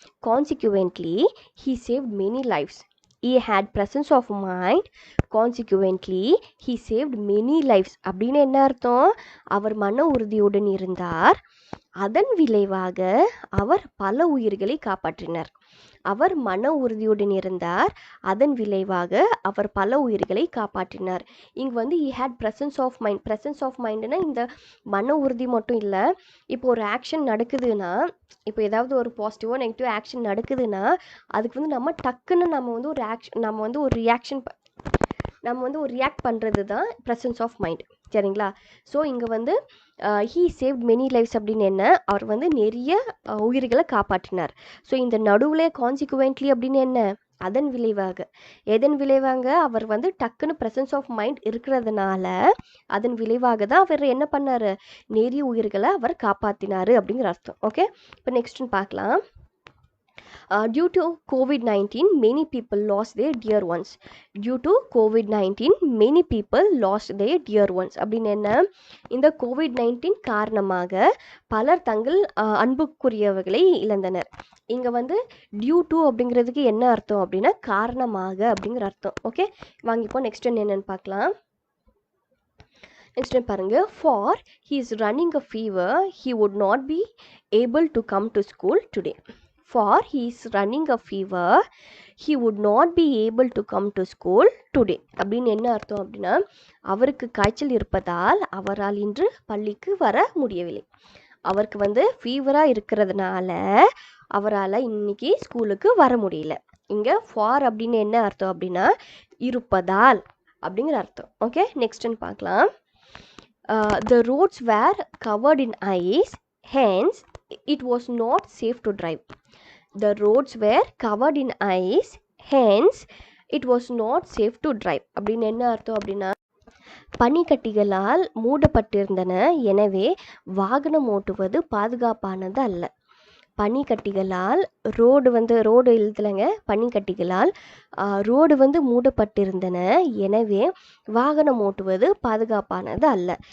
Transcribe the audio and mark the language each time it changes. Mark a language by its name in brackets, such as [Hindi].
[English] Consequently, he saved many lives. He had presence of mind. Consequently, he saved many lives. [Tamil] அப்படின்னு என்ன அர்த்தம்? அவர் மன உறுதியுடன் இருந்தார், அதன் விளைவாக அவர் பல உயிர்களை காப்பாற்றினார். அவர் மன உறுதியுடன் இருந்தார், அதன் விளைவாக அவர் பல உயிர்களை காப்பாற்றினார். இங்கே வந்து [English] he had presence of mind. [Tamil] presence of mindனா இந்த மன உறுதி மட்டும் இல்லை. இப்போ ஒரு ஆக்ஷன் நடக்குதுன்னா, இப்போ ஏதாவது ஒரு பாசிட்டிவோ நெகட்டிவ் ஆக்ஷன் நடக்குதுன்னா அதுக்கு வந்து நம்ம டக்குன்னு நம்ம வந்து ஒரு ரியாக்ட் பண்ணுறது தான் presence of mind. சரிங்களா? ஸோ இங்கே வந்து [English] he saved many lifes [Tamil] அப்படின்னு என்ன, அவர் வந்து நிறைய உயிர்களை காப்பாற்றினார். ஸோ இந்த நடுவில் கான்சிக்வென்ட்லி அப்படின்னு என்ன, அதன் விளைவாக, எதன் விளைவாக, அவர் வந்து டக்குன்னு ப்ரெசன்ஸ் ஆஃப் மைண்ட் இருக்கிறதுனால அதன் விளைவாக தான் அவர் என்ன பண்ணார், நிறைய உயிர்களை அவர் காப்பாற்றினார் அப்படிங்கிற அர்த்தம். ஓகே, இப்போ நெக்ஸ்ட்னு பார்க்கலாம். [English] Due to COVID-19, many people lost their dear ones. Due to COVID-19, many people lost their dear ones. [Tamil] அப்படின்னு என்ன, இந்த COVID-19 காரணமாக பலர் தங்கள் அன்புக்குரியவர்களை இழந்தனர். இங்கே வந்து டியூ டு அப்படிங்கிறதுக்கு என்ன அர்த்தம் அப்படின்னா காரணமாக அப்படிங்கிற அர்த்தம். ஓகே, வாங்கிப்போம். நெக்ஸ்ட் என்னென்னு பார்க்கலாம். நெக்ஸ்ட் பாருங்க. [English] For he is running a fever, he would not be able to come to school today. For he is running a fever, he would not be able to come to school today. [Tamil] அப்படின்னு என்ன அர்த்தம் அப்படின்னா, அவருக்கு காய்ச்சல் இருப்பதால் அவரால் இன்று பள்ளிக்கு வர முடியவில்லை. அவருக்கு வந்து ஃபீவராக இருக்கிறதுனால அவரால் இன்னைக்கு ஸ்கூலுக்கு வர முடியல. இங்கே ஃபார் அப்படின்னு என்ன அர்த்தம் அப்படின்னா இருப்பதால் அப்படிங்கிற அர்த்தம். ஓகே, நெக்ஸ்ட்னு பார்க்கலாம். [English] The roads were covered in ice, hence it was not safe to drive. The roads were covered in ice, hence it was not safe to drive. [Tamil] அப்படின்னு என்ன அர்த்தம் அப்படின்னா, பனிக்கட்டிகளால் மூடப்பட்டிருந்தன, எனவே வாகனம் ஓட்டுவது பாதுகாப்பானது அல்ல. பனிக்கட்டிகளால் ரோடு எழுதலைங்க, பனிக்கட்டிகளால் ரோடு வந்து மூடப்பட்டிருந்தன, எனவே வாகனம் ஓட்டுவது பாதுகாப்பானது அல்ல.